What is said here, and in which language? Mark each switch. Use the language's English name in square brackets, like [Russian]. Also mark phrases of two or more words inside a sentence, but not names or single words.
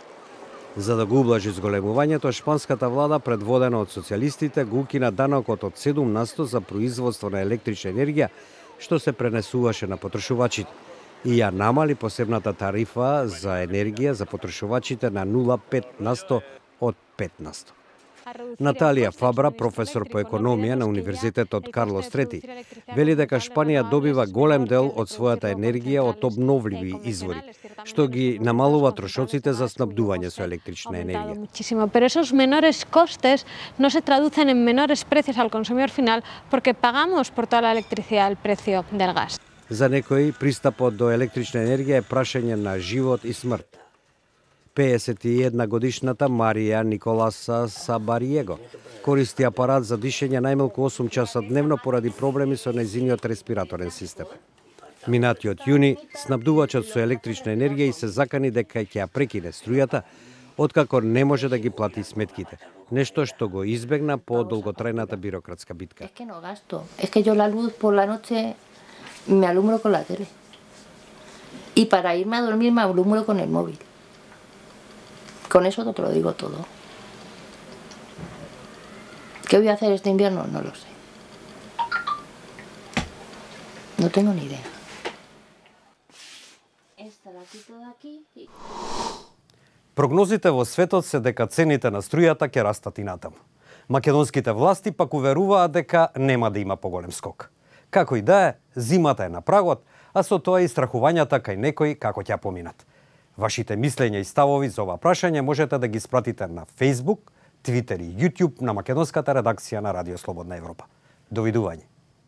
[Macedonian] За да го ублажи зголемувањето, шпанската влада, предводена од социјалистите, го укина данокот од 7% за производство на електрична енергија, што се пренесуваше на потрошувачите, и ја намали посебната тарифа за енергија за потрошувачите на 0,5% од 5%. Наталија Фабра, професор по економија на Универзитетот Карлос III, вели дека Шпанија добива голем дел од својата енергија од обновливи извори, што ги намалува трошоците за снабдување со електрична енергија. [Spanish] Pero esos menores costes no se traducen en menores precios al consumidor final porque pagamos por toda la electricidad el precio del gas. [Macedonian] За некои пристапот до електрична енергија е прашање на живот и смрт. 51 годишната Марија Николаса Сабариего користи апарат за дишење најмалку 8 часа дневно поради проблеми со нејзиниот респираторен систем. Минатиот јуни, снабдувачот со електрична енергија и се закани дека ќе ја прекине струјата, откако не може да ги плати сметките. Нешто што го избегна по долготрајната бирократска битка. [Spanish] Es que no gasto. Es que yo la luz por la noche me alumbro con la tele. Y para irme a dormir me alumbro con el móvil. Con eso te lo digo todo. ¿Qué voy a hacer este invierno? No lo sé. No tengo ni idea. Esta la quito de aquí y... [Macedonian] Прогнозите во светот се дека цените на струјата ќе растат и натаму. Македонските власти пак уверуваат дека нема да има поголем скок. Како и да е, зимата е на прагот, а со тоа и страхувањата кај некои како ќе поминат. Вашите мислења и ставови за ова прашање можете да ги спратите на Facebook, Twitter и YouTube на македонската редакција на Радио Слободна Европа. Довидување.